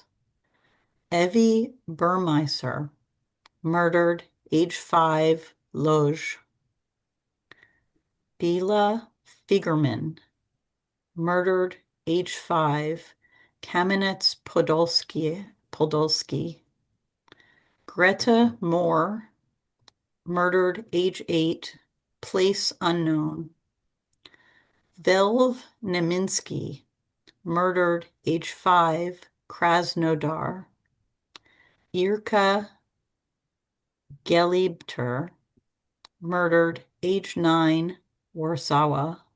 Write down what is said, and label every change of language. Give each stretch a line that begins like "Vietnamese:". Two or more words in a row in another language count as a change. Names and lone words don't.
English: Evie Burmeiser, murdered age 5, Lodz. Bila Figerman, murdered age 5, Kamenets-Podolsky. Greta Moore, murdered age 8, place unknown. Velv Neminsky, murdered age 5, Krasnodar. Irka Gelibter, murdered age 9, Warsaw.